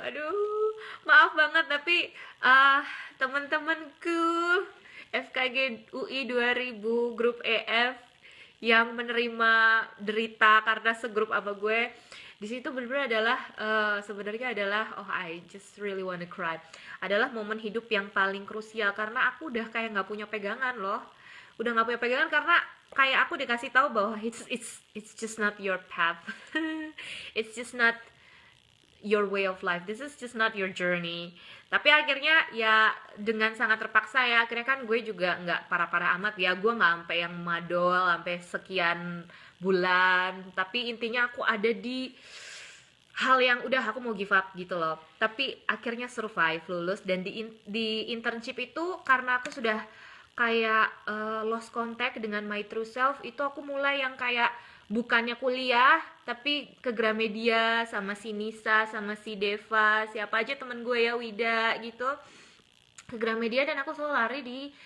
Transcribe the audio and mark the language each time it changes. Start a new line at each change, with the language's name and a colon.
Indonesian: Aduh, maaf banget tapi teman-temanku FKG UI 2000 grup EF yang menerima derita karena segrup apa gue di situ benar-benar adalah sebenarnya adalah
English: oh I just really wanna cry,
Indonesian: adalah momen hidup yang paling krusial karena aku udah kayak nggak punya pegangan loh, udah nggak punya pegangan karena kayak aku dikasih tahu bahwa
English: it's just not your path. It's just not your way of life, this is just not your journey.
Indonesian: Tapi akhirnya ya dengan sangat terpaksa ya, akhirnya kan gue juga nggak parah-parah amat ya, gue nggak sampai yang madol sampai sekian bulan, tapi intinya aku ada di hal yang udah aku mau
English: give up
Indonesian: gitu loh. Tapi akhirnya survive, lulus, dan di internship itu karena aku sudah kayak
English: lost contact
Indonesian: dengan
English: my true self,
Indonesian: itu aku mulai yang kayak bukannya kuliah tapi ke Gramedia sama si Nisa sama si Deva, siapa aja temen gue ya, Wida gitu, ke Gramedia, dan aku selalu lari di